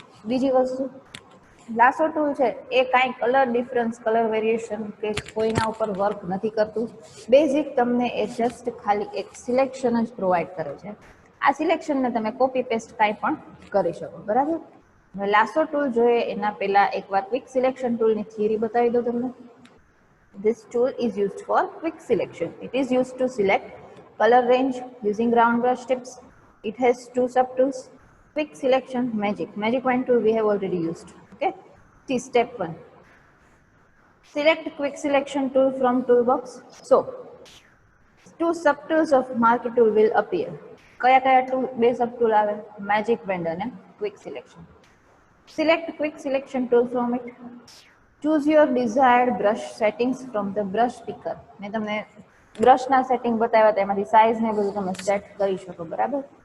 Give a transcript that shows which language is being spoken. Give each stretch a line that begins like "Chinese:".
Gujarati: બીજી વસ્તુ લાસો ટૂલ છે એ કાંઈ કલર ડિફરન્સ, કલર વેરિએશન કે કોઈના ઉપર વર્ક નથી કરતું. બેઝિક તમને એ જસ્ટ ખાલી એક સિલેક્શન જ પ્રોવાઈડ કરે છે. આ સિલેક્શનને તમે કોપી પેસ્ટ કાંઈ પણ કરી શકો, બરાબર? હવે લાસો ટૂલ જોઈએ એના પહેલા એકવાર ક્વિક સિલેક્શન ટૂલની થિયરી બતાવી દો તમને.
English: This tool is used for quick selection. It is used to select color range using round brush tips. It has two subtools: quick selection, magic. Magic wand tool we have already used. Okay. See step 1. Select quick selection tool from toolbox. So, two subtools of marquee tool will appear.
Gujarati: કયા કયા tool બે સબટૂલ આવે? Magic wand અને quick selection.
English: Select quick selection tool from it. Choose your desired brush settings from the brush picker.
Gujarati: મેં તમને બ્રશના setting બતાવ્યા હતા, એમાંથી સાઇઝ ને બધું તમે સેટ કરી શકો, બરાબર?